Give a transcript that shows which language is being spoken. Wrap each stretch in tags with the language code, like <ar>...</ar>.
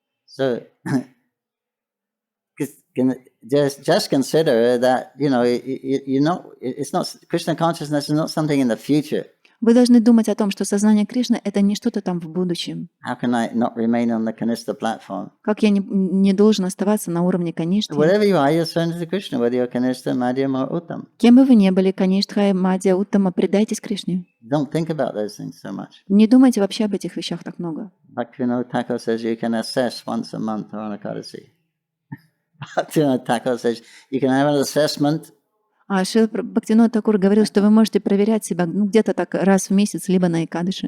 <en>So just consider that it's not Krishna consciousness is not something in the future.</en> <ru>Вы должны думать о том, что сознание Кришны — это не что-то там в будущем.</ru> <en>How can I not remain on the Kanishta platform?</en> <ru>Как я не должен оставаться на уровне Каништы?</ru> <en>Whatever you are, you're surrendered to Krishna, whether you're Kanishta, Madhyam or Uttam.</en> <ru>Кем бы вы ни были, Каништха, Мадья, Уттама, предайтесь Кришне.</ru> <en>Don't think about those things so much.</en> <ru>Не думайте вообще об этих вещах так много.</ru> <en>Bhaktivinoda Thakur says you can assess once a month on Ekadasi. Bhaktivinoda Thakur says you can have an assessment.</en> <ru>А Шрила Бхактивинода Такур говорил, что вы можете проверять себя где-то так раз в месяц, либо на Экадыши.</ru>